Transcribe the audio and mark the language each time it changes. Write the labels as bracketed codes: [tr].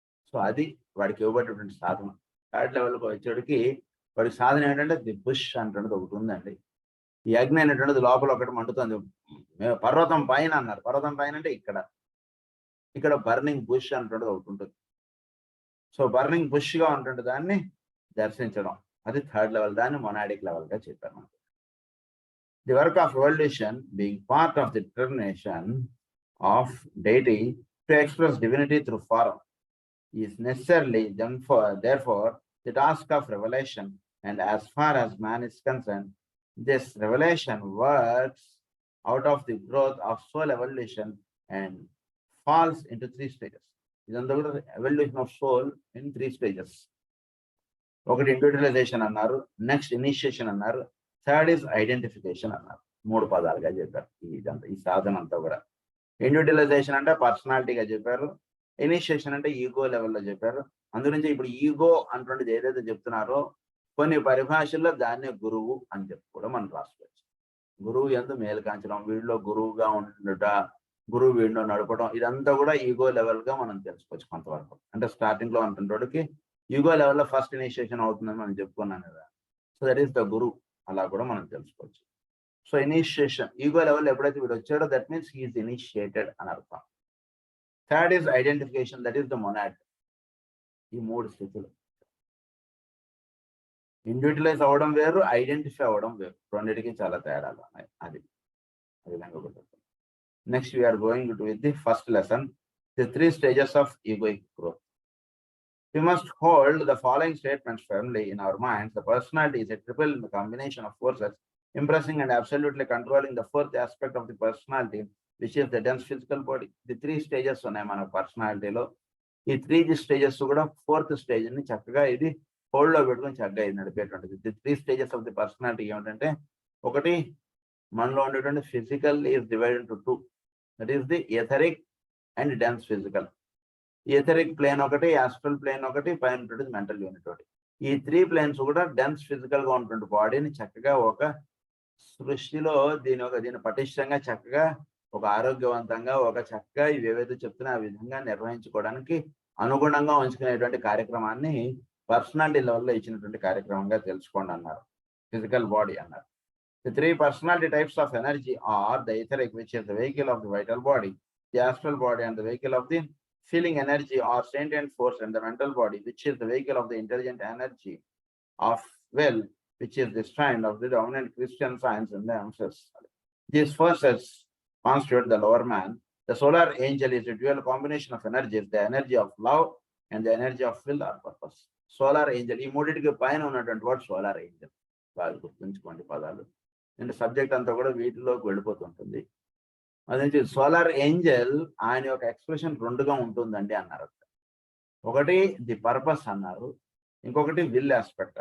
[te] So అది వాడికి ఇవ్వబడినటువంటి సాధన. థర్డ్ లెవెల్కి వచ్చేటికి వాడికి సాధన ఏంటంటే ది బుష్ అంటున్నది ఒకటి ఉందండి. ఈ అగ్ని అనేటువంటిది లోపల ఒకటి మండుతుంది. పర్వతం పైన అన్నారు. పర్వతం పైన అంటే ఇక్కడ బర్నింగ్ బుష్ అంటున్నది ఒకటి ఉంటుంది. సో బర్నింగ్ బుష్ గా ఉంటుంది, దాన్ని దర్శించడం అది థర్డ్ లెవెల్. దాన్ని మొనాడిక్ లెవెల్ గా చెప్పారు మనకు. [en] The work of evolution being part of the determination of deity to express divinity through form is necessarily therefore the task of revelation, and as far as man is concerned, this revelation works out of the growth of soul evolution and falls into 3 stages. [te] ఇదంతా కూడా [en] evolution of soul in 3 stages. [te] ఒకటి individualisation అన్నారు, next initiation అన్నారు, third is identification అన్నారు. 3 పదాలుగా చెప్పారు ఈ సాధన అంతా కూడా. ఇండివిజువలైజేషన్ అంటే పర్సనాలిటీగా చెప్పారు, ఇనిషియేషన్ అంటే ఈగో లెవెల్లో చెప్పారు. అందుగురించి ఇప్పుడు ఈగో అంటుండేది ఏదైతే చెప్తున్నారో కొన్ని పరిభాషల్లో దాన్నే గురువు అని చెప్పి కూడా మనం రాసుకోవచ్చు. గురువు యందు మేలు కాంచడం, వీడిలో గురువుగా ఉండుట, గురువు వీడిలో నడపడం, ఇదంతా కూడా ఈగో లెవెల్ గా మనం తెలుసుకోవచ్చు కొంతవరకు. అంటే స్టార్టింగ్ లో అంటున్నోడికి ఈగో లెవెల్లో ఫస్ట్ ఇనిషియేషన్ అవుతుందని మనం చెప్పుకున్నాను కదా. సో దట్ ఈస్ ద గురు, అలా కూడా మనం తెలుసుకోవచ్చు. సో ఇనిషియేషన్ ఈగో లెవెల్ ఎప్పుడైతే వీడు వచ్చాడో [en] that means he is initiated [te] అని అర్థం. Third is identification, that is the monad. ఈ 3 స్థితులు. ఇండివిజువలైజ్ అవ్వడం వేరు, ఐడెంటిఫై అవ్వడం వేరు, రెండింటికి చాలా తేడాలు ఉన్నాయి. అది విధంగా. [en] Next we are going to with the first lesson, the 3 stages of egoic growth. We must hold the following statements firmly in our minds. The personality is a triple combination of forces, impressing and absolutely controlling the fourth aspect of the personality, which is the dense physical body. The three stages [te] ఉన్నాయి మన పర్సనాలిటీలో. ఈ three stages కూడా fourth stage ని చక్కగా ఇది hold లో పెట్టుకుని చక్కగా ఇది నడిపేటువంటిది. The three stages of the personality ఏమిటంటే, ఒకటి మనలో ఉండేటువంటి physical is divided to two. That is the etheric and dense physical. Etheric plane ఒకటి, ఆస్ట్రల్ ప్లేన్ ఒకటి, పైన ఉంటుంది మెంటల్ యూనిట్ ఒకటి. ఈ త్రీ ప్లేన్స్ కూడా డెన్స్ ఫిజికల్ గా ఉన్నటువంటి బాడీని చక్కగా ఒక సృష్టిలో దీని పటిష్టంగా చక్కగా ఒక ఆరోగ్యవంతంగా ఒక చక్కగా ఇవి ఏవైతే చెప్తున్నా ఆ విధంగా నిర్వహించుకోవడానికి అనుగుణంగా ఉంచుకునేటువంటి కార్యక్రమాన్ని పర్సనాలిటీ లెవెల్లో ఇచ్చినటువంటి కార్యక్రమంగా తెలుసుకోండి అన్నారు. ఫిజికల్ బాడీ అన్నారు. [en] The three personality types of energy are the etheric, which is the vehicle of the vital body, the astral body, and the vehicle of the feeling energy or sentient force, and the mental body, which is the vehicle of the intelligent energy of will, which is the strand of the dominant Christian science and the emphasis. These forces constitute the lower man. The solar angel is a dual combination of energies, the energy of love and the energy of will or purpose. [te] Solar angel, ఈ మూడింటికి పైన ఉన్నటువంటి word solar Angel. బాగా గుర్తుంచుకోండి పదాలు. అంటే subject అంతా కూడా వీటిలోకి వెళ్ళిపోతుంటుంది. అదే సోలార్ ఏంజల్ ఆయన యొక్క ఎక్స్ప్రెషన్ రెండుగా ఉంటుందండి అన్నారు. ఒకటి ది పర్పస్ అన్నారు, ఇంకొకటి విల్ ఆస్పెక్ట్.